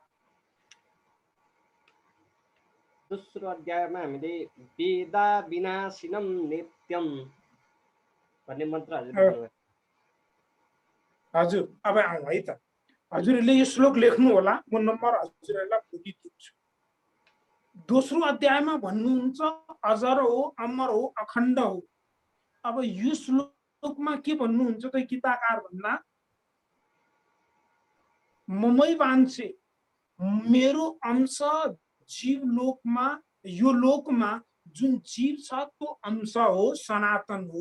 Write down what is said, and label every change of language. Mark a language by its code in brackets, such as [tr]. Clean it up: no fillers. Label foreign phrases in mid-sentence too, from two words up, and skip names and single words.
[ne] दोस्रो अध्यायमा हामीले [sa] वेदा विनाशिनम नित्यम [ne] भन्ने मन्त्र हजुरले। हजुर, अब आउँ है त। हजुरहरूले यो श्लोक लेख्नु होला, म नम्बर हजुरहरूलाई भोलि दिन्छु। दोस्रो अध्यायमा भन्नुहुन्छ अजर हो, अमर हो, अखण्ड हो। अब यो श्लोकमा के भन्नुहुन्छ त गीताकार भन्दा [sa] ममै वाञ्छे, [ne] मेरो अंश जीव लोकमा, यो लोकमा जुन जीव छ त्यो अंश हो, सनातन हो।